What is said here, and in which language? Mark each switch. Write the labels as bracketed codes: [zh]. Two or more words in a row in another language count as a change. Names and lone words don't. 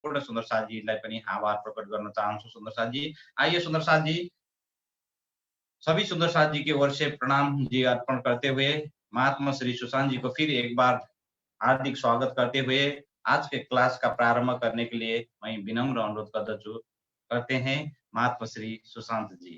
[ne] सम्पूर्ण सुन्दर साथजीलाई पनि आभार प्रकट गर्न चाहन्छु सुन्दर साथजी। [hi] आइए सुन्दर साथजी, सभी सुंदर साथ जी की ओर से प्रणाम जी अर्पण करते हुए महात्मा श्री सुशांत जी को फिर एक बार हार्दिक स्वागत करते हुए आज के क्लास का प्रारंभ करने के लिए मैं विनम्र अनुरोध करते हैं महात्मा श्री सुशांत जी।